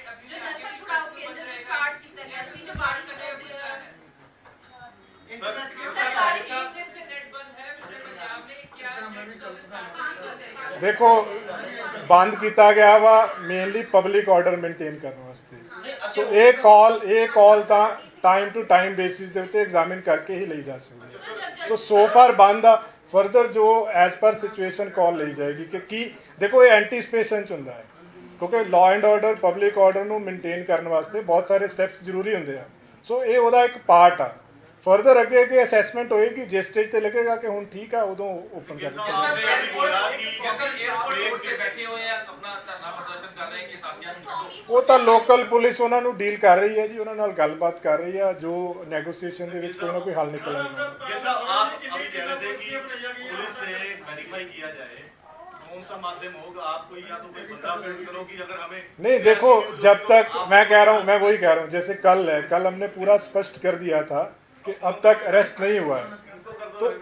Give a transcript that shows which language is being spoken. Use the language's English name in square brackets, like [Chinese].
[Hindi] जो नशा छुड़ाओ केंद्र स्टार्ट किया गया सी, जो बाड़ी सरकारी सीक्रेट से नेट बंद है, मिस्टर पंजाब ने क्या नेट सर्विस स्टार्ट [Punjabi] ਦੇਖੋ ਬੰਦ ਕੀਤਾ ਗਿਆ ਵਾ ਮੇਨਲੀ ਪਬਲਿਕ ਆਰਡਰ ਮੇਨਟੇਨ ਕਰਨ ਵਾਸਤੇ। ਸੋ ਇਹ ਕਾਲ ਤਾਂ ਟਾਈਮ ਟੂ ਟਾਈਮ ਬੇਸਿਸ ਦੇ ਉੱਤੇ ਐਗਜ਼ਾਮਿਨ ਕਰਕੇ ਹੀ ਲਈ ਜਾ ਸਕਦੀ ਹੈ। ਸੋ ਫਾਰ ਬੰਦ ਆ, ਫਰਦਰ ਜੋ ਐਜ਼ ਪਰ ਸਿਚੁਏਸ਼ਨ ਕਾਲ ਲਈ ਜਾਏਗੀ ਕਿ ਕੀ ਦੇਖੋ ਇਹ ਐਂਟੀਸਪੇਸ਼ਨ ਚ ਹੁੰਦਾ ਹੈ, ਕਿਉਂਕਿ law and order public order ਨੂੰ ਮੇਨਟੇਨ ਕਰਨ ਵਾਸਤੇ ਬਹੁਤ ਸਾਰੇ ਸਟੈਪਸ ਜ਼ਰੂਰੀ ਹੁੰਦੇ ਆ। ਸੋ ਇਹ ਉਹਦਾ ਇੱਕ ਪਾਰਟ ਆ। ਫਰਦਰ ਅੱਗੇ ਕਿ ਅਸੈਸਮੈਂਟ ਹੋਏਗੀ, ਜਿਸ ਸਟੇਜ ਤੇ ਲੱਗੇਗਾ ਕਿ ਹੁਣ ਠੀਕ ਆ, ਉਦੋਂ ਓਪਨ ਕਰ ਦਿੱਤਾ [Hindi] जैसे एयरपोर्ट रोड पे बैठे हुए हैं, अपना धरना प्रदर्शन कर रहे हैं कि साथियों को छोड़ो। [Punjabi] ਉਹ ਤਾਂ ਲੋਕਲ ਪੁਲਿਸ ਉਹਨਾਂ ਨੂੰ ਡੀਲ ਕਰ ਰਹੀ ਹੈ ਜੀ, ਉਹਨਾਂ ਨਾਲ ਗੱਲਬਾत ਕਰ ਰਹੀ ਆ, ਜੋ ਨੈਗੋਸੀਏਸ਼ਨ ਦੇ ਵਿੱਚ ਕੋਈ ਨਾ ਕੋਈ ਹੱਲ ਨਿਕਲ ਆਏਗਾ। [Hindi] जैसा आप अभी कह रहे थे कि पुलिस से वेरीफाई किया जाए, कौन सा माध्यम होगा? आप कोई या तो कोई बंदा अपडेट करो कि अगर हमें नहीं देखो, जब तक मैं कह रहा हूँ, मैं वही कह रहा हूँ, जैसे कल है, कल हमने पूरा स्पष्ट कर दिया था कि अब तक अरेस्ट नहीं हुआ है।